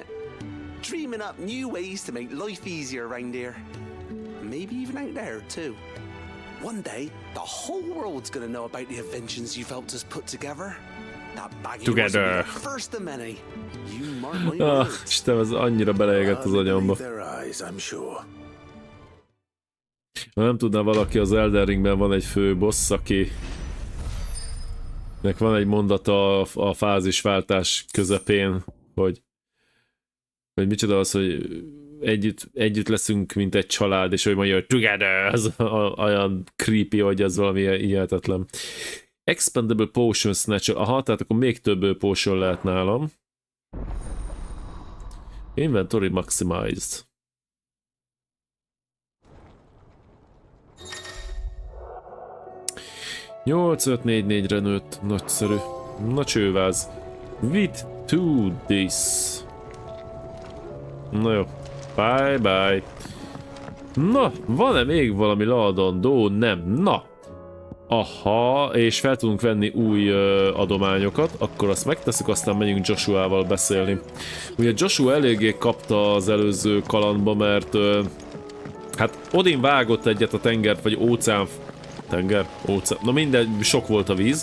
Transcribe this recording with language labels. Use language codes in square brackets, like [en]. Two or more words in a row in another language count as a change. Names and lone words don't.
[en] Dreaming up new ways to make life easier around here. Maybe even out there, too. One day, the whole world's gonna know about the inventions you've helped us put together. That baggy wasn't the first of many. You mark my words. [hu] Istenem, ez annyira beleégett az agyamba. [en] Their eyes, I'm sure. [hu] Ha nem tudná valaki, az Elden Ringben van egy fő boss, aki nek van egy mondata a fázisváltás közepén, hogy micsoda az, hogy együtt leszünk, mint egy család, és hogy mondja, hogy together, az olyan creepy, hogy ez valami hihetetlen. Expendable Potion Snatcher. Aha, tehát akkor még több potion lehet nálam. [en] Inventory Maximized. [hu] 8544-re nőtt. Nagyszerű. Na csőváz. [en] With to this. [hu] Na jó. [en] Bye bye. [hu] Na, van-e még valami leadandó? Nem. Na. Aha, és fel tudunk venni új adományokat, akkor azt megteszük, aztán megyünk Joshuával beszélni. Ugye Joshua eléggé kapta az előző kalandba, mert hát Odin vágott egyet a tengert, vagy óceán, na minden, sok volt a víz.